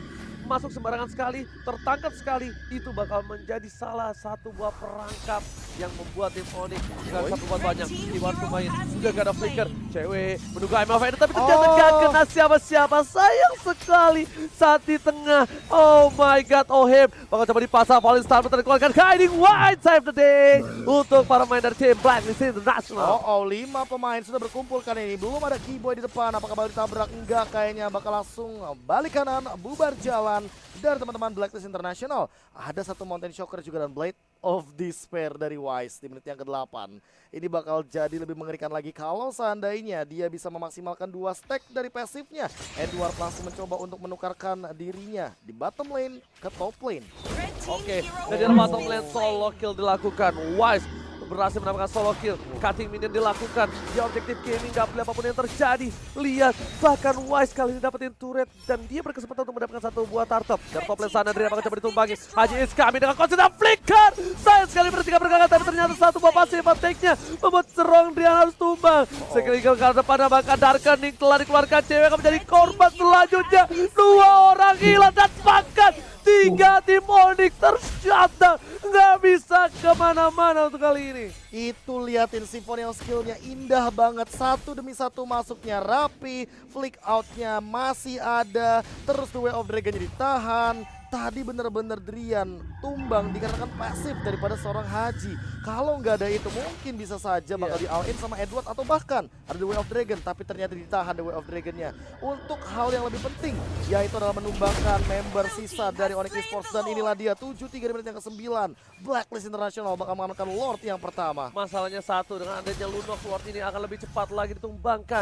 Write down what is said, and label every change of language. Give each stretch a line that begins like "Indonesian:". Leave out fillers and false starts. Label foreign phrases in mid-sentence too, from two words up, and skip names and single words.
Indonesian: Masuk sembarangan sekali, tertangkap sekali. Itu bakal menjadi salah satu buah perangkap yang membuat tim Onyx gak bisa berbuat banyak. Iwan pemain sudah gak ada flicker. Cewek menunggu IMF tapi ternyata gak kena siapa-siapa. Sayang sekali saat di tengah.
English: Oh my god,
Indonesian: Oheb bakal coba dipasang. Falling Star dikeluarkan. Guiding White
English: save the day
Indonesian: untuk para pemain dari tim Blacklist International. 5 pemain sudah berkumpul kan ini. Belum ada Keyboy di depan. Apakah bakal ditabrak? Enggak, kayaknya bakal langsung balik kanan, bubar jalan dari teman-teman Blacklist International. Ada satu Mountain Shocker juga dan Blade of Despair dari Wise di menit yang ke-8. Ini bakal jadi lebih mengerikan lagi kalau seandainya dia bisa memaksimalkan 2 stack dari pasifnya. Edward langsung mencoba untuk menukarkan dirinya di
English: bottom lane
Indonesian: ke
English: top lane.
Indonesian: Oke, dari
English: bottom lane solo kill
Indonesian: dilakukan. Wise berhasil mendapatkan
English: solo kill. Cutting minion
Indonesian: dilakukan. Di objektif gaming gak boleh apapun yang terjadi. Lihat, bahkan Wise kali ini dapetin turret dan dia berkesempatan untuk mendapatkan satu buah turtle. Dari
English: top lane
Indonesian: sana dia bakal coba ditumbangi. Haji
English: is coming
Indonesian: dengan konsep flicker. Sayang sekali bertiga bergerak tapi ternyata satu buah pasif attack-nya membuat serong dia harus tumbang. Sekali ke depan bahkan Darkening telah dikeluarkan, cewek akan menjadi korban selanjutnya. 2 orang hilang dan bahkan 3 tim Onyx tercatat. Nggak bisa kemana-mana untuk kali ini. Itu liatin Symphonial skillnya indah banget. Satu demi satu masuknya rapi. Flick outnya masih ada. Terus The Way of Dragon ditahan. Tadi bener-bener Drian tumbang dikarenakan pasif daripada seorang Haji. Kalau nggak ada itu mungkin bisa saja bakal di
English: all in
Indonesian: sama Edward atau bahkan ada The Way of Dragon. Tapi ternyata ditahan The Way of Dragonnya untuk hal yang lebih penting, yaitu adalah menumbangkan member sisa dari Onyx Esports. Dan inilah dia 7-3 di menit yang ke-9. Blacklist International bakal mengamankan Lord yang pertama. Masalahnya satu, dengan adanya Lunox, Lord ini akan lebih cepat lagi ditumbangkan.